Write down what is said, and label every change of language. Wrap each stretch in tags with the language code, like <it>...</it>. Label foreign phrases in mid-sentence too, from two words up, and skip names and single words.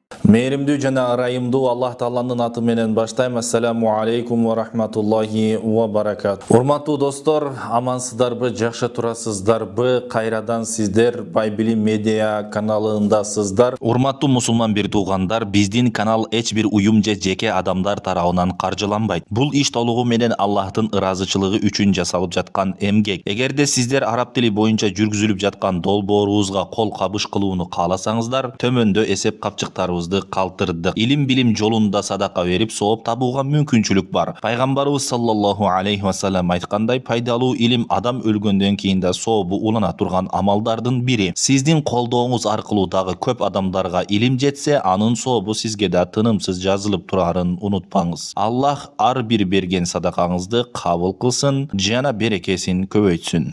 <ky>Мейримдүү жана ырайымдуу Аллах Тааланын аты менен баштайм.</ky> <ar>السلام عليكم ورحمة الله وبركات.</ar> <ky>Урматтуу достор, амансыздарбы, жакшы турасыздарбы? Кайрадан сиздер Байбилим медиа каналындасыздар. Урматтуу мусулман бир туугандар, биздин канал эч бир уюм же жеке адамдар тарабынан каржыланбайт. Бул иш толугу менен Аллахтын ыраазычылыгы үчүн жасалып жаткан эмгек. Эгерде сиздер араб тили боюнча жүргүзүлүп жаткан долбоорубузга кол кабыш кылууну кааласаңыздар, төмөндө эсеп капчыктарыбызды калтырдык. Илим билим жолунда садака берип, сооп табууга мүмкүнчүлүк бар. Пайгамбарыбыз</ky> <ar>صلى الله عليه وسلم</ar> <ky>айткандай, пайдалуу илим адам өлгөндөн кийин да сообу улана турган амалдардын бири. Сиздин колдооңуз аркылуу дагы көп адамдарга илим жетсе, анын сообу сизге да тынымсыз жазылып турарын унутпаңыз. Аллах ар бир берген садакаңызды кабыл кылсын, жана берекесин көбөйтсүн.</ky>